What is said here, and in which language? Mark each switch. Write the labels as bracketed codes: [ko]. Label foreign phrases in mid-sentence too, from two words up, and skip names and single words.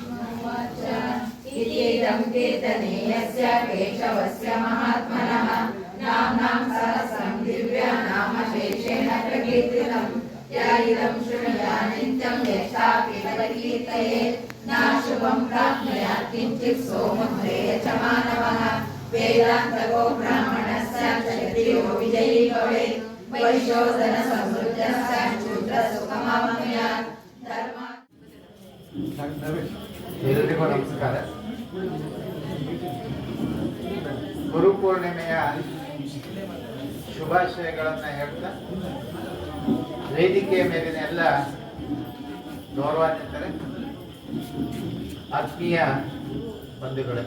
[sa] इति कीर्तने यस्य केशवस्य महात्मनः नाम्नां सहस्रं दिव्यनामशेषेण प्रकीर्तितं या इदं शृणुया नित्यं यशापि परिकीर्तयेत् नाशुभं प्राप्नुयात् किञ्चित् सोममुदे च मानवः वेदान्तको ब्राह्मणस्य क्षत्रियो विजयी भवेत् वैश्योधनसमृद्धः शूद्रसुखमाप्नुयात् धर्म [kn] ಎಲ್ಲರಿಗೂ ನಮಸ್ಕಾರ. ಗುರುಪೂರ್ಣಿಮೆಯ ಶುಭಾಶಯಗಳನ್ನು ಹೇಳ್ತಾ ವೇದಿಕೆಯ ಮೇಲಿನ ಎಲ್ಲ ಗೌರವಾನ್ವಿತರೆ, ಆತ್ಮೀಯ ಬಂಧುಗಳೇ,